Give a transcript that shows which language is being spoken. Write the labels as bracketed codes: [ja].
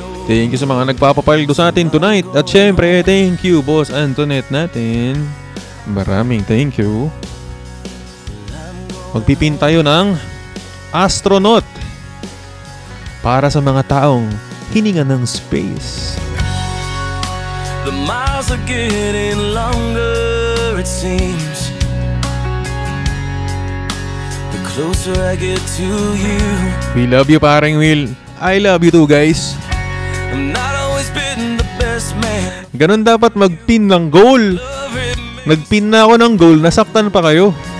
[tl] Thank you sa mga nagpapapaldo sa atin tonight. At syempre, thank you Boss Antoinette natin. Maraming thank you. Magpipin tayo ng astronaut para sa mga taong hininga ng space. [en] The miles are getting longer, it seems. Closer I get to you. We love you paring Will. I love you too guys. I'm not always been the best man. [tl] Ganun dapat magpin ng goal. Nagpin na ako ng goal, nasaktan pa kayo.